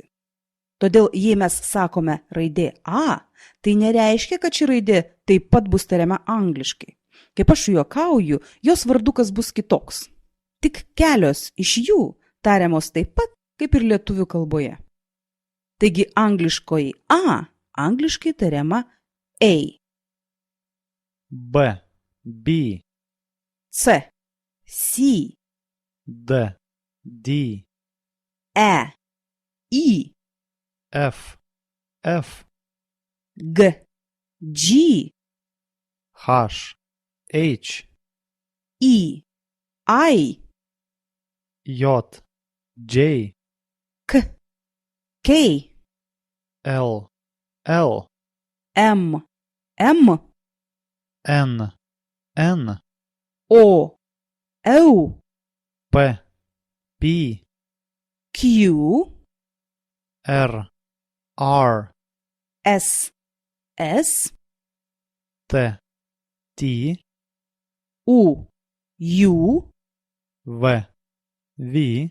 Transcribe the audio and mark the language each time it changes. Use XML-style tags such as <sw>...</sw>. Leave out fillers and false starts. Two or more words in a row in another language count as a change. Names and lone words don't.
<lt>Todėl, jei mes sakome raidė A, tai nereiškia, kad ši raidė taip pat bus tariama angliškai. Kaip aš juokauju, jos vardukas bus kitoks. Tik kelios iš jų tariamos taip pat, kaip ir lietuvių kalboje. Taigi angliškoji A angliškai tariama A.</lt> <en>B, B, C, C, D, D, E, I, F, F, G, G, H, H, I, I, J, J, K, K, L, L, M, M, N, N, O, O, P, P, Q, R, R, S, S, T, T, U, U, V, V,</en>